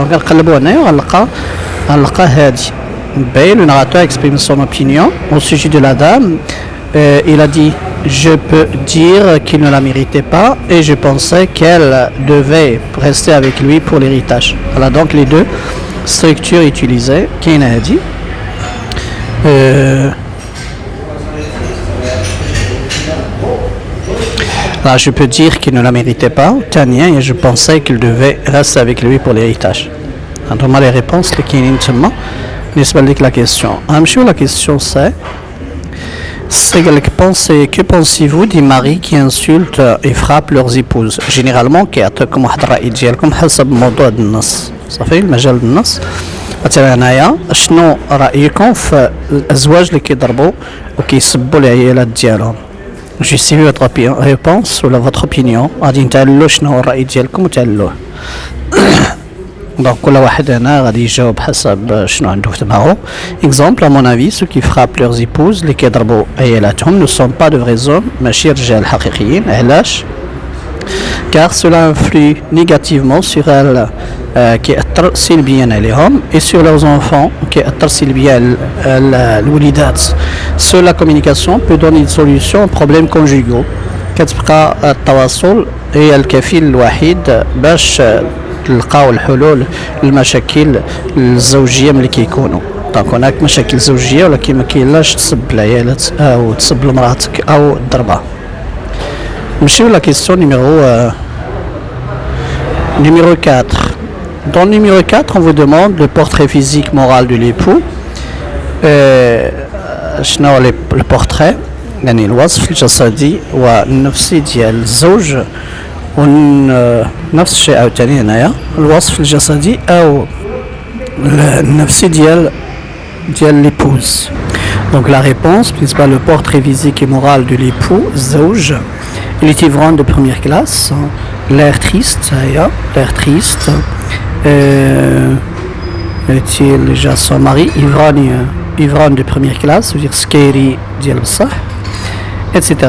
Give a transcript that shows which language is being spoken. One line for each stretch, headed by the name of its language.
Arabic: Donc غنقلبو هنايا وغنلقى هادي.
French: Le narrateur exprime son opinion au sujet de la dame. Il a dit je peux dire qu'il ne la méritait pas et je pensais qu'elle devait rester avec lui pour l'héritage. Voilà donc les deux structures utilisées. Qui a dit là, je peux dire qu'il ne la méritait pas. Tania, et je pensais qu'il devait rester avec lui pour l'héritage. Donc les réponses qui sont
Arabic: بالنسبة لك
French: la question.
Arabic: غنمشيو
French: la question c'est que pensez-vous des maris qui insultent et frappent leurs épouses?
Arabic: Généralement كيعطيكم واحد الرأي ديالكم حسب موضوع النص. صافي المجال النص. مثلا هنايا شنو رأيكم في الأزواج اللي كيضربوا وكيسبوا العيالات ديالهم؟
French: Justifiez votre réponse ou votre opinion.
Arabic: غادي نتعللو شنو هو الرأي ديالكم وتعللوه. Donc كل واحد هنا غادي يجاوب حسب شنو عنده في دماغه.
French: Exemple, à mon avis, ceux qui frappent leurs épouses
Arabic: اللي كيضربوا عيالاتهم
French: ne sont pas de vrais hommes
Arabic: ماشي رجال حقيقيين. علاش؟
French: car cela influe négativement sur elles
Arabic: كيأثر سلبيا عليهم
French: et sur leurs enfants
Arabic: كيأثر سلبيا على الوليدات.
French: Seule la communication peut donner une solution aux problèmes conjugaux.
Arabic: كتبقى التواصل هي الكفيل الوحيد باش تلقاو الحلول للمشاكل الزوجيه ملي كيكونوا. دونك هناك مشاكل زوجيه ولكن ما كاينلاش تسب العيالات او تسب لمراتك او الضربه. نمشيو لا كيسيون numéro 4.
French: Dans le numéro 4, on vous demande le portrait physique moral de l'époux.
Arabic: شنو هو البورتري يعني الوصف الجسدي والنفسي ديال الزوج ونفس الشيء عاوتاني هنايا الوصف الجسدي او النفسي ديال ليبوز.
French: Donc la réponse, principale, le portrait physique et moral de l'époux, Zawj. Il est ivrogne de première classe, l'air triste, l'air triste. Est-il déjà son mari, ivrogne de première classe, c'est-à-dire
Arabic: skeri dial bsah,
French: etc.